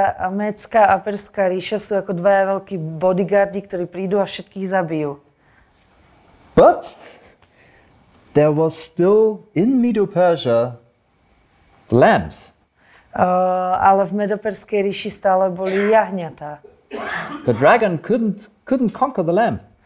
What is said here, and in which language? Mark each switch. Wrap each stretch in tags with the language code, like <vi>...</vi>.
<sk>Médská a Perská ríša sú ako dvaja veľkí bodyguardi, ktorí prídu a všetkých zabijú.</sk> <en>But there was still in Medo-Persia lambs.</en> <sk>Ale v Medoperskej ríši stále boli jahňatá.</sk> <en>The dragon couldn't conquer the lamb.</en>